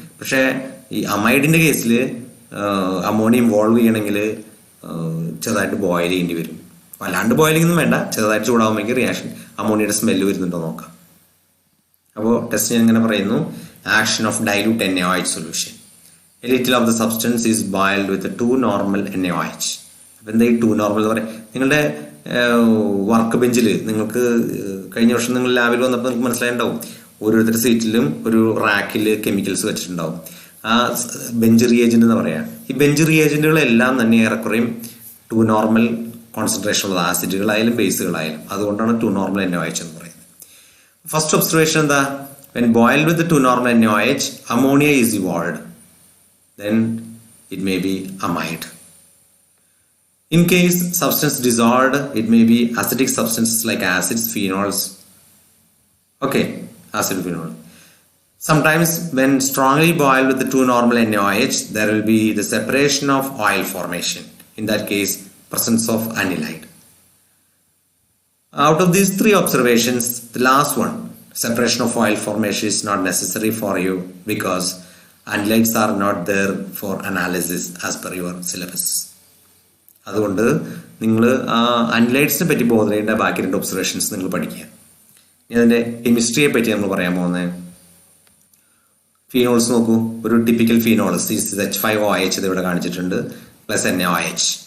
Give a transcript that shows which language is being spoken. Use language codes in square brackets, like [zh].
[ml] പക്ഷേ ഈ അമൈഡിന്റെ കേസിൽ അമോണിയ ഇവോൾവ് ചെയ്യണമെങ്കിൽ ചെറുതായിട്ട് ബോയിൽ ചെയ്യേണ്ടി വരും. വല്ലാണ്ട് ബോയിലിംഗ് ഒന്നും വേണ്ട, ചെറുതായിട്ട് ചൂടാകുമ്പോൾ റിയാക്ഷൻ, അമോണിയയുടെ സ്മെല്ല് വരുന്നുണ്ടോ നോക്കാം. അപ്പോൾ ടെസ്റ്റ് ഞാൻ ഇങ്ങനെ പറയുന്നു: [en] Action of dilute NaOH solution. A little of the substance is boiled with 2 normal NaOH. [ml] അപ്പം എന്താ ഈ 2 നോർമൽ എന്ന് പറയാം? നിങ്ങളുടെ വർക്ക് ബെഞ്ചിൽ, നിങ്ങൾക്ക് കഴിഞ്ഞ വർഷം നിങ്ങൾ ലാബിൽ വന്നപ്പോൾ നിങ്ങൾക്ക് മനസ്സിലായിട്ടുണ്ടാവും, ഓരോരുത്തരുടെ സീറ്റിലും ഒരു റാക്കിൽ കെമിക്കൽസ് വെച്ചിട്ടുണ്ടാവും. ആ ബെഞ്ച് റിയേജന്റ് എന്ന് പറയാം. ഈ ബെഞ്ച് റിയേജന്റുകളെല്ലാം തന്നെ ഏറെക്കുറയും 2 നോർമൽ കോൺസെൻട്രേഷൻ ഉള്ളത്, ആസിഡുകളായാലും ബേസുകളായാലും. അതുകൊണ്ടാണ് 2 നോർമൽ NaOH എന്ന് പറയുന്നത്. ഫസ്റ്റ് ഒബ്സർവേഷൻ എന്താ? [en] When boiled with 2 normal NaOH, ammonia is evolved. Then it may be amide. In case substance dissolved, it may be acidic substances like acids, phenols. Okay, acid, phenol. Sometimes when strongly boiled with 2 normal NaOH, there will be the separation of oil formation. In that case, presence of anilide. Out of these 3 observations, the last one, separation of oil formation, is not necessary for you because anilides are not there for analysis as per your syllabus. [ml] അതുകൊണ്ട് നിങ്ങൾ അനലൈഡ്സിനെ പറ്റി ബോധ ചെയ്യേണ്ട ബാക്കി 2 observations നിങ്ങൾ പഠിക്കുക. ഇനി അതിൻ്റെ കെമിസ്ട്രിയെ പറ്റി നമ്മൾ പറയാൻ പോകുന്നത്. ഫീനോൾസ് നോക്കൂ. ഒരു ടിപ്പിക്കൽ ഫീനോൾ C6H5OH ഇത് ഇവിടെ കാണിച്ചിട്ടുണ്ട്, പ്ലസ് NaOH.